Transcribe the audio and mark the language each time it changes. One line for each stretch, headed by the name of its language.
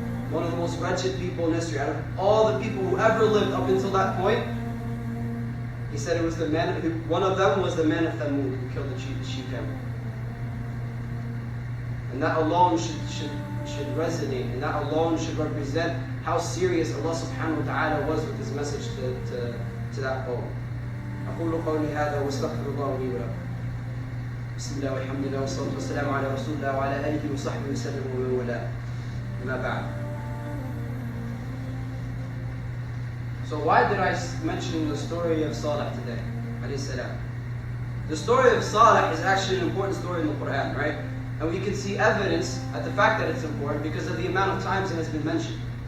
English: One of the most wretched people in history. Out of all the people who ever lived up until that point, he said it was one of them was the man of Thamud who killed the she-camel. And that alone should resonate, and that alone should represent how serious Allah subhanahu wa ta'ala was with His message to that qawm.
Arabic: أقول قولي هذا واستغفر الله لي ولكم. بسم الله والحمد لله والصلاة والسلام على رسول الله وعلى آله وصحبه وسلم ومن والاه. أما بعد.
English: So why did I mention the story of Salah today? Alayhi salam. The story of Salah is actually an important story in the Quran, right? And we can see evidence at the fact that it's important because of the amount of times it has been mentioned.